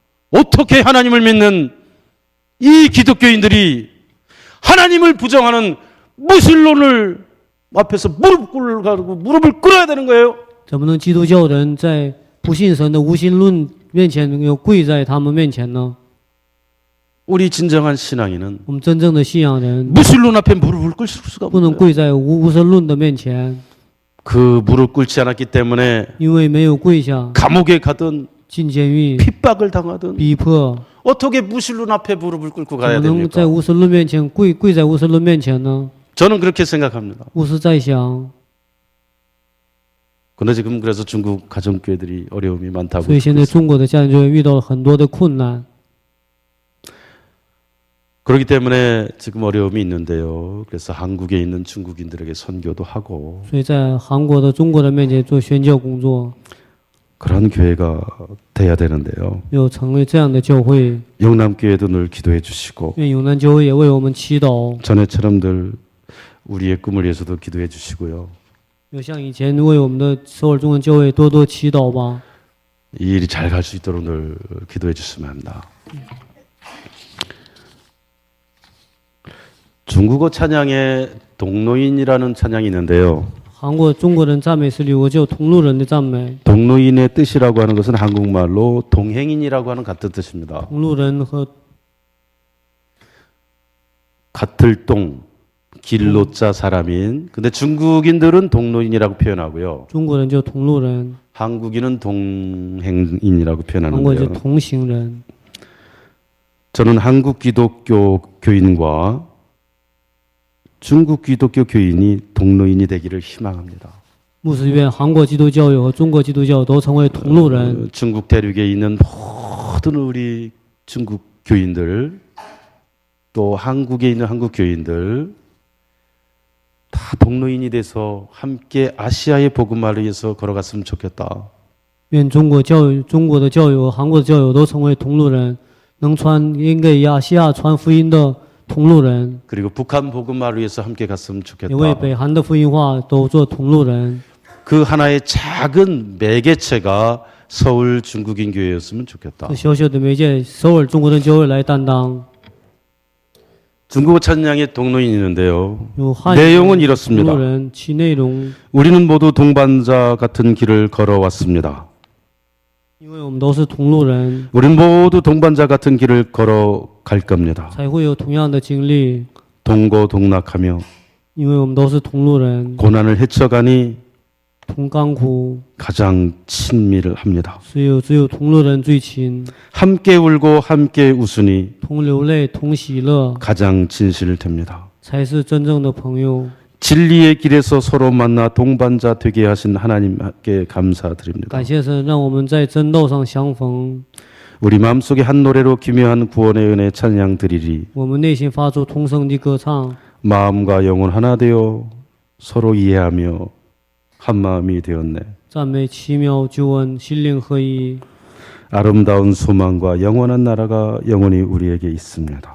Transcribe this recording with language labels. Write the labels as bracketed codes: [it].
[ko] 어떻게 하나님을 믿는 이 기독교인들이 하나님을 부정하는 무신론을 앞에서 무릎을 꿇어야 되는 거예요? [zh] 怎么能基督教人在不信神的无神论面前要跪在他们面前呢？ [ko] 우리 진정한 신앙인은 [zh] 我们真正的信仰人 [ko] 무신론 앞에 무릎을 꿇을 수가 [zh] 不能 [ko] 없어요. [zh] 跪在无神论的面前， [ko] 그 무릎 꿇지 않았기 때문에 [zh] 因为没有跪下， [ko] 감옥에 가든 [zh] 进监狱， [ko] 핍박을 당하든 [zh] 逼迫， [ko] 어떻게 무신론 앞에 무릎을 꿇고 [zh] 怎 [ko] 가야 [zh] 么能 [ko] 됩니까? [zh] 在无神论面前跪在无神论面前呢？ [ko] 저는 그렇게 생각합니다. [zh] 我是在想， [ko] 근데 지금 그래서 중국 가정교회들이 어려움이 많다고 [zh] 所以现在中国的家庭教会遇到了很多的困难， [ko] 그렇기 때문에 지금 어려움이 있는데요. 그래서 한국에 있는 중국인들에게 선교도 하고 [zh] 所以在韩国的中国人面前做宣教工作， [ko] 그런 교회가 돼야 되는데요. [zh] 要成为这样的教会。 [ko] 영남교회도 늘 기도해 주시고 [zh] 愿永南教会也为我们祈祷， [ko] 전에처럼 늘 우리의 꿈을 위해서도 기도해 주시고요. [zh] 要像以前为我们的首尔中文教会多多祈祷吧。 [ko] 이 일이 잘 갈 수 있도록 늘 기도해 주시면 합니다. 중국어 찬양에 동로인이라는 찬양이 있는데요. [zh] 韩国中国人赞美是有个叫同路人的赞美， [ko] 동로인의 뜻이라고 하는 것은 한국말로 동행인이라고 하는 같은 뜻입니다. [zh] 同路人和 [ko] 같을 동, 길로자 사람인. 근데 중국인들은 동로인이라고 표현하고요. [zh] 中国人叫同路人， [ko] 한국인은 동행인이라고 [zh] 韩国叫 [ko] 표현하는데요. [zh] 同行人。 [ko] 저는 한국 기독교 교인과 중국 기독교 교인이 동로인이 되기를 희망합니다. [zh] 牧师愿韩国基督教友和中国基督教友都成为同路人。 [ko] 중국 대륙에 있는 모든 우리 중국 교인들 또 한국에 있는 한국 교인들 다 동로인이 돼서 함께 아시아의 복음화를 위해서 걸어갔으면 좋겠다. [zh] 愿中国的教友和韩国的教友都成为同路人，能应给亚细亚传福音的同路人， [ko] 그리고 북한 복음화를 위해서 함께 갔으면 [zh] 也为 [ko] 좋겠다. [zh] 北韩的福音化都做同路人。 [ko] 그 하나의 작은 매개체가 서울 중국인 교회였으면 좋겠다. [zh] 这小小的媒介，首尔中国人教会来担当。 [ko] 중국어 찬양에 동로인이 있는데요. [zh] 有汉 [ko] 내용은 [zh] 同 [ko] 이렇습니다. [zh] 路人，其内容， [ko] 우리는 모두 동반자 같은 길을 걸어왔습니다. [zh] 因为我们都是同路人， [ko] 우리는 모두 동반자 같은 길을 걸어갈 겁니다. [zh] 才会有同样的经历。 [ko] 동고동락하며 [zh] 因为我们都是同路人， [ko] 고난을 헤쳐가니 [zh] 同甘苦， [ko] 가장 친밀을 합니다. [zh] 只有同路人最亲， [ko] 함께 울고 함께 웃으니 [zh] 同流泪，同喜乐， [ko] 가장 진실됩니다. [zh] 才是真正的朋友。 [ko] 진리의 길에서 서로 만나 동반자 되게 하신 하나님께 감사드립니다. [zh] 感谢神，让我们在真道上相逢。 [ko] 우리 마음속에 한 노래로 기묘한 구원의 은혜 찬양 드리리. [zh] 我们内心发出同声的歌唱， [ko] 마음과 영혼 하나 되어 서로 이해하며 한 마음이 되었네. [zh] 赞美奇妙救恩，心灵合一。 [ko] 아름다운 소망과 영원한 나라가 영원히 우리에게 있습니다.